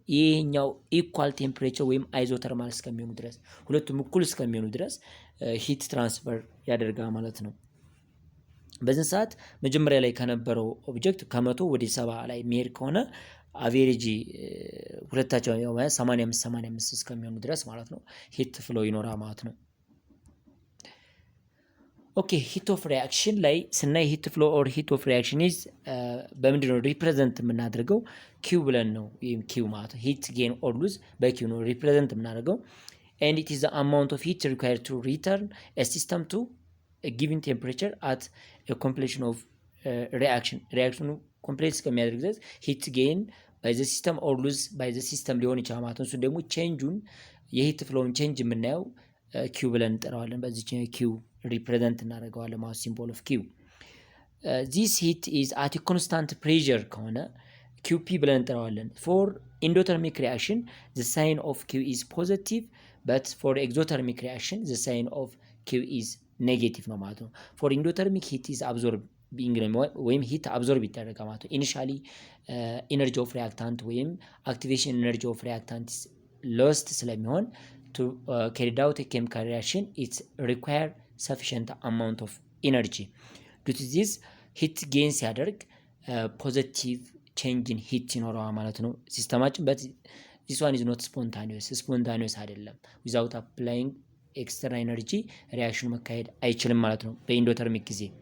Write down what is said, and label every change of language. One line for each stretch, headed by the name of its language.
Amharic: ይሄኛው ኢኳል ቴምፕሬቸር ወይም አይዞተርማል እስከሚሆኑ ድረስ ሁለቱም እኩል እስከሚሆኑ ድረስ ሂት ትራንስፈር ያደርጋል ማለት ነው። በዚህ ሰዓት መጀመሪያ ላይ ከነበረው ኦብጀክት ከ100 ወደ 70 ላይ የሚሄድ ከሆነ አቬሬጅ ሁለታቸው 85 እስከሚሆኑ ድረስ ማለት ነው ሂት ፍሎ ይኖራል ማለት ነው። ኦኬ ሂት ኦፍ ሪያክሽን ላይ ስናይ ሂት ፍሎ ኦር ሂት ኦፍ ሪያክሽን ኢዝ በምንድን ነው ሪፕሬዘንት የምናደርገው? ኪው ብለን ነው። ይሄም ኪው ማለት ሂት ጌን ኦር ሉዝ በኪው ነው ሪፕሬዘንት የምናደርገው።
English: and it is the amount of heat required to return a system to a given temperature at a completion of reaction
Amharic: ኮምፕሌት እስከሚያደርግ ድረስ ሂት ጌን
English: by the system or lose by the system
Amharic: ሊሆን ይችላል ማለት ነው። እሱ ደግሞ ቼንጁን የሂት ፍሎውን ቼንጅ የምናየው ኪው ብለን እንጠራዋለን። በዚህ ኪው ሪፕሬዘንት እናደርገዋለን ማለት ሲምቦል ኦፍ ኪው።
English: this heat is at a constant pressure
Amharic: ከሆነ QP ብለን እንጠራዋለን።
English: for endothermic reaction the sign of Q is positive but for exothermic reaction the sign of Q is negative
Amharic: ነው ማለት ነው።
English: for endothermic heat is absorbed
Amharic: ወይም ሂት አብዞርብ ይደረጋል ማለት ነው። ኢኒሻሊ ኢነርጂ ኦፍ ሪያክታንት ወይም አክቲቬሽን ኢነርጂ ኦፍ ሪያክታንት ሎስት ስለሚሆን
English: to carry out a chemical reaction it require sufficient amount of energy. due to this heat gain
Amharic: ሲያደርግ ፖዚቲቭ ቼንጅ ኢን ሂት ይኖረዋል ማለት ነው ሲስተማችን።
English: but this one is not spontaneous አይደለም። without applying extra energy
Amharic: ሪያክሽኑ መካሄድ አይችልም ማለት ነው በኢንዶተርሚክ ጊዜ።